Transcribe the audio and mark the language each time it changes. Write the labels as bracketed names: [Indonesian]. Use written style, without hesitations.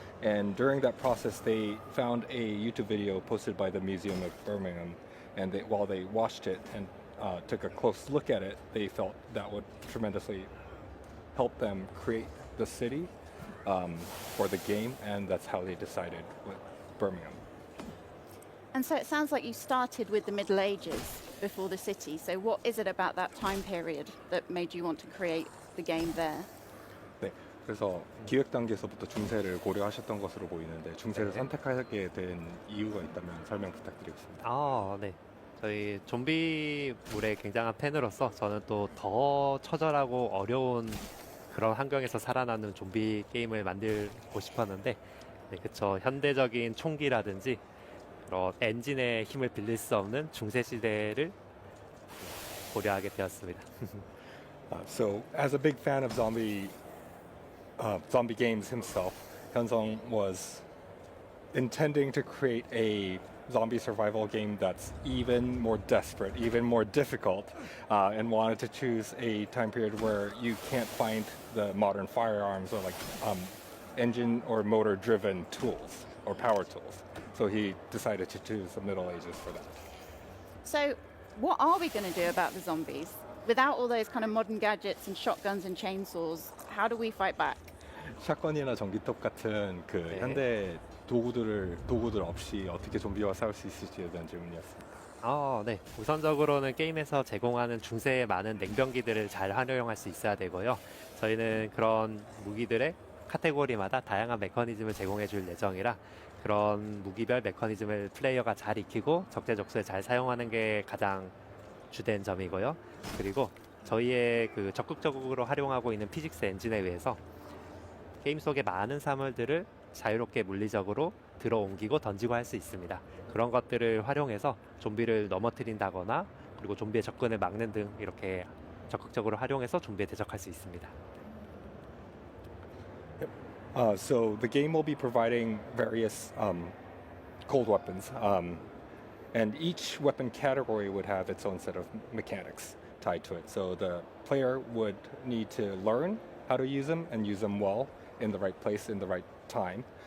[English] And during that process, they found a YouTube video posted by the Museum of Birmingham, and while they watched it and took a close look at it, they felt that would tremendously help them create the city for the game, and that's how they decided with Birmingham. And so it sounds like you started with the Middle Ages before the city. So what is it about that time period that made you want to create the game there? [Korean] 그래서 기획 단계에서부터 중세를 고려하셨던 것으로 보이는데 중세를 네. 선택하게 된 이유가 있다면 설명 부탁드리겠습니다. 아, 네. 저희 좀비물의 굉장한 팬으로서 저는 또 더 처절하고 어려운 그런 환경에서 살아남는 좀비 게임을 만들고 싶었는데, 네, 그쵸. 현대적인 총기라든지 그런 엔진의 힘을 빌릴 수 없는 중세 시대를 고려하게 되었습니다. [English] So, as a big fan of zombie games himself, Hyunsung was intending to create a zombie survival game that's even more desperate, even more difficult, and wanted to choose a time period where you can't find the modern firearms or like engine or motor driven tools or power tools. So he decided to choose the Middle Ages for that. So, what are we going to do about the zombies? Without all those kind of modern gadgets and shotguns and chainsaws, how do we fight back? [Korean] 샷건이나 전기톱 같은 그 네. 현대 도구들 없이 어떻게 좀비와 싸울 수 있을지에 대한 질문이었습니다. 네. 우선적으로는 게임에서 제공하는 중세의 많은 냉병기들을 잘 활용할 수 있어야 되고요. 저희는 그런 무기들의 카테고리마다 다양한 메커니즘을 제공해 줄 예정이라 그런 무기별 메커니즘을 플레이어가 잘 익히고 적재적소에 잘 사용하는 게 가장 주된 점이고요. 그리고 저희의 그 적극적으로 활용하고 있는 피직스 엔진에 의해서 게임 속의 많은 사물들을 자유롭게 물리적으로 들어옮기고 던지고 할 수 있습니다. 그런 것들을 활용해서 좀비를 넘어뜨린다거나 그리고 좀비의 접근을 막는 등 이렇게 적극적으로 활용해서 좀비에 대적할 수 있습니다. [English] So the game will be providing various cold weapons, and each weapon category would have its own set of mechanics tied to it. So the player would need to learn how to use them and use them well in the right place, in the right time.